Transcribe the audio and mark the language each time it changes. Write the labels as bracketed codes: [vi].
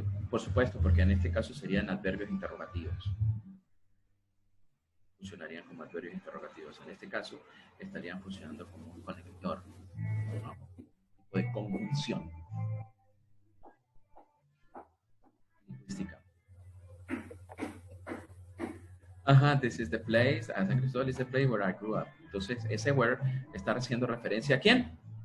[es] Por supuesto, porque en este caso serían adverbios interrogativos. Funcionarían como adverbios interrogativos. En este caso estarían funcionando como un conector, ¿no? Un tipo de conjunción lingüística. [en] This is the place, San Cristóbal is the place where I grew up. [es] Entonces, ese where está haciendo referencia a quién?